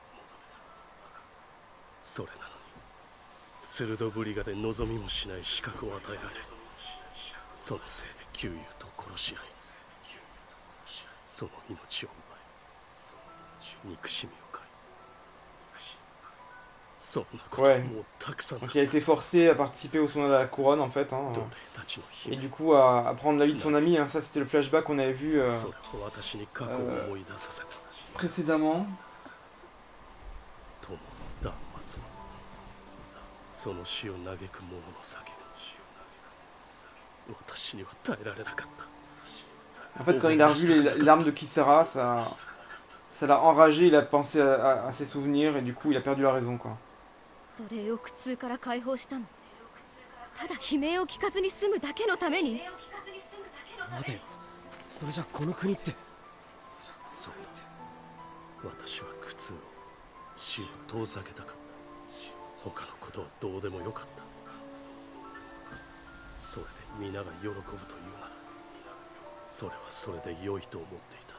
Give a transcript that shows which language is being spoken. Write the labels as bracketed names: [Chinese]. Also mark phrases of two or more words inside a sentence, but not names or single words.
[Japanese] それなのにスルドブリガで望みもしない資格を与えられ、そのせいで旧友と殺し合い、その命を奪い、憎しみを買い、そんなことはもうたくさんだ。 [French] Donc il a été forcé à participer au tournoi de la couronne en fait. Hein, et du coup à prendre la vie de son ami. Hein, ça c'était le flashback qu'on avait vu précédemment. [Japanese] その死を嘆く者の叫び、私には耐えられなかった。 [French] En fait, quand il a revu l'arme de Kisara, ça l'a enragé, il a pensé à ses souvenirs et du coup il a perdu la raison quoi. [Japanese] 奴隷を苦痛から解放したの。ただ悲鳴を聞かずに済むだけのために。待てよ、それじゃこの国って。そうだ、私は苦痛を、死を遠ざけたかった。他のことはどうでもよかった。それで皆が喜ぶというなら、それはそれで良いと思っていた。